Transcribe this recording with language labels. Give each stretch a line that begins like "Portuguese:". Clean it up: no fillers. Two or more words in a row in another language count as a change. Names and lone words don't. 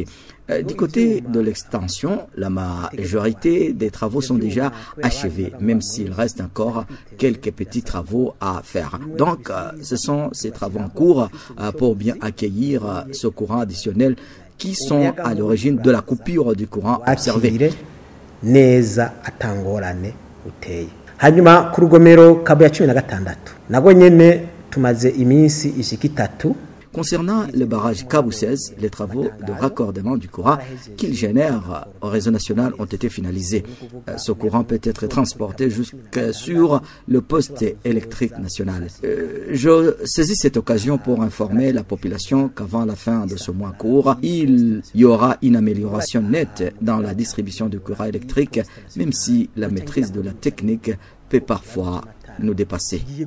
French: Du côté de l'extension, la majorité des travaux sont déjà achevés, même s'il reste encore quelques petits travaux à faire. Donc, ce sont ces travaux en cours pour bien accueillir ce courant additionnel qui sont à l'origine de la coupure du courant observée.
Rundi: Hanyuma ku rugomero Kabuye 16 nago nyene tumaze iminsi ishika 3.
French: Concernant le barrage Kabu 16, les travaux de raccordement du courant qu'il génère au réseau national ont été finalisés. Ce courant peut être transporté jusque sur le poste électrique national. Je saisis cette occasion pour informer la population qu'avant la fin de ce mois court, il y aura une amélioration nette dans la distribution du courant électrique, même si la maîtrise de la technique peut parfois nous dépasser.